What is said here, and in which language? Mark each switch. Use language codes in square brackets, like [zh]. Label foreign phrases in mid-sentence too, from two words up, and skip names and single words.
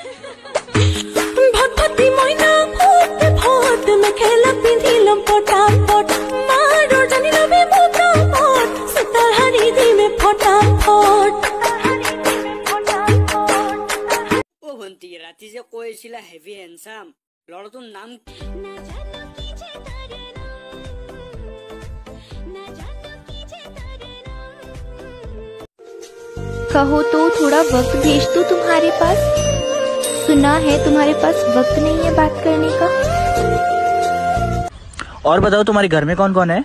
[as] ভটভটি মইনা ফুটে ফট মেখেলা পিন্ধিলম পটাপট মাৰৰ জানি লবে পটাপট সুতাৰ হাৰি দিমে ফটাফট ও ভন্টি ৰাতি যে কৈছিলা হেভি হ্যান্ডসাম ল'ৰাটোৰ নাম [hi] कहो तो थोड़ा वक्त भेज दो तुम्हारे पास सुना है तुम्हारे पास वक्त नहीं है बात करने का और बताओ तुम्हारे घर में कौन कौन है?